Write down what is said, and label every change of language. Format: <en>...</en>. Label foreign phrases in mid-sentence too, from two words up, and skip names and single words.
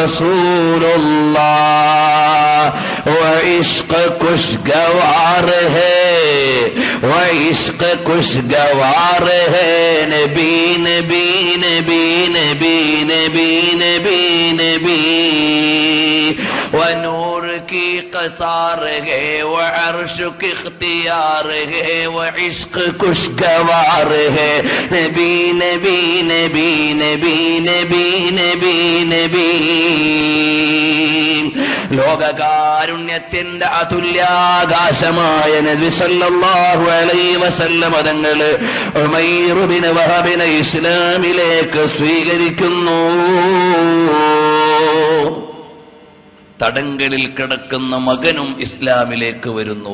<ur>رسول اللہ و عشق خوشگوار ہے و عشق خوشگوار ہے نبی نبی نبی نബی نبی نبی نبی ونور کی قصار ہے وعرش کی اختیار ہے وعشق خوشگوار ہے نبی نبی نبی نبی نبی نبی نبی</ur> <ml>ലോകകാരുണ്യത്തിന്റെ അതുല്യാകാശമായ നബി സല്ലല്ലാഹു അലൈഹി വസല്ലം തങ്ങൾ ഉമൈർ ഇബ്നു വഹബിനെ ഇസ്ലാമിലേക്ക് സ്വീകരിക്കുന്നു. തടങ്കലിൽ കിടക്കുന്ന മകനും ഇസ്ലാമിലേക്ക് വരുന്നു.</ml>